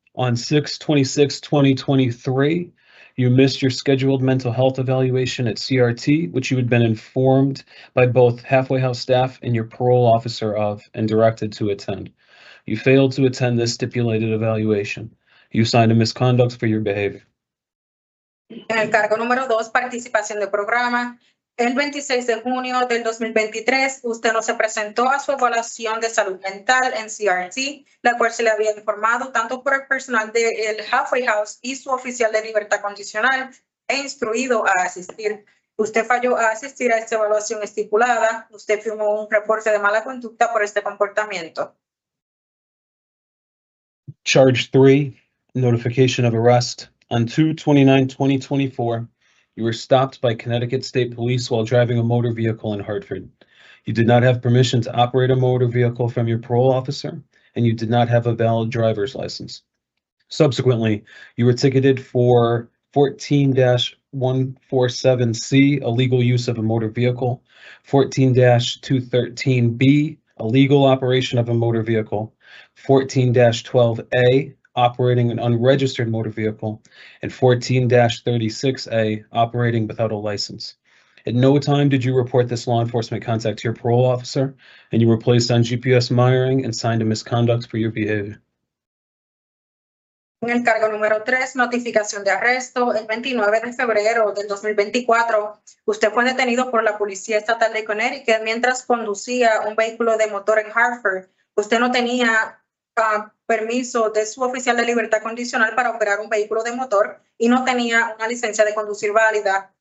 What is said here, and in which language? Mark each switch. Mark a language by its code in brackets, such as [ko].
[en] On 6/26/2023, you missed your scheduled mental health evaluation at CRT, which you had been informed by both Halfway House staff and your parole officer of and directed to attend. You failed to attend this stipulated evaluation. You signed a misconduct for your behavior. [es] En el cargo número 2, participación de programa. El 26 de junio del 2023, usted no se presentó a su evaluación de salud mental en CRT, la cual se le había informado tanto por el personal del Halfway House y su oficial de libertad condicional e instruido a asistir. Usted falló a asistir a esta evaluación estipulada. Usted firmó un reporte de mala conducta por este comportamiento. [en] Charge 3, notification of arrest. On 2/29/2024, you were stopped by Connecticut State Police while driving a motor vehicle in Hartford. You did not have permission to operate a motor vehicle from your parole officer, and you did not have a valid driver's license. Subsequently, you were ticketed for 14-147C, illegal use of a motor vehicle, 14-213B, illegal operation of a motor vehicle, 14-12A, operating an unregistered motor vehicle, and 14-36A, operating without a license. At no time did you report this law enforcement contact to your parole officer, and you were placed on GPS monitoring and signed a misconduct for your behavior. [es] En el cargo número 3, notificación de arresto. El 29 de febrero del 2024, usted fue detenido por la Policía Estatal de Connecticut mientras conducía un vehículo de motor en Hartford. Usted no tenía permiso de su oficial de libertad condicional para operar un vehículo de motor y no tenía una licencia de conducir válida.